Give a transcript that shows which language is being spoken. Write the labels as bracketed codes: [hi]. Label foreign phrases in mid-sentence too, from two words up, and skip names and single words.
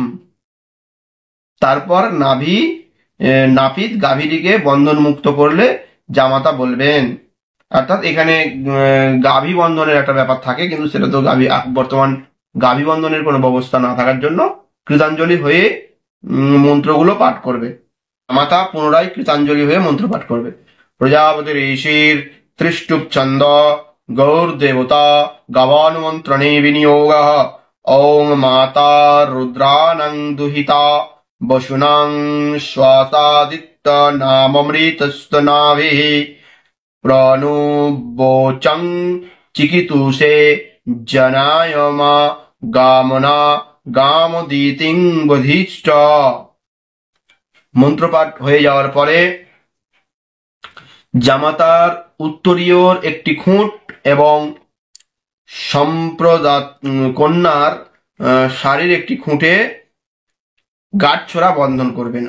[bn] তারপর নাপিত গাভীটিকে বন্ধন মুক্ত করলে জামাতা বলবেন, অর্থাৎ এখানে গাভী বন্ধনের একটা ব্যাপার থাকে, কিন্তু সেটা তো বর্তমান গাভী বন্ধনের কোনো ব্যবস্থা না থাকার জন্য কৃতাঞ্জলি হয়ে মন্ত্রগুলো পাঠ করবে। জামাতা পুনরায় কৃতাঞ্জলি হয়ে মন্ত্র পাঠ করবে। [sa] প্রজাপতি ঋষির ত্রিষ্টুপ ছন্দ গৌর দেবতা গবানুমন্ত্রণে বিনিয়োগ ওং মাতা রুদ্রানং দুহিতা বসুনাং শ্বাসাদিত্য নামমৃতস্তনাভিঃ প্রণুবোচং চিকিতুষে জনায়মা গামনা গামদিতিং বধিষ্ঠ। [bn] মন্ত্রপাঠ হয়ে যাওয়ার পরে জামাতার উত্তরীয়র একটি খুঁট এবং কন্যার শাড়ির একটি খুঁটে গাঁটছড়া বন্ধন করবেন।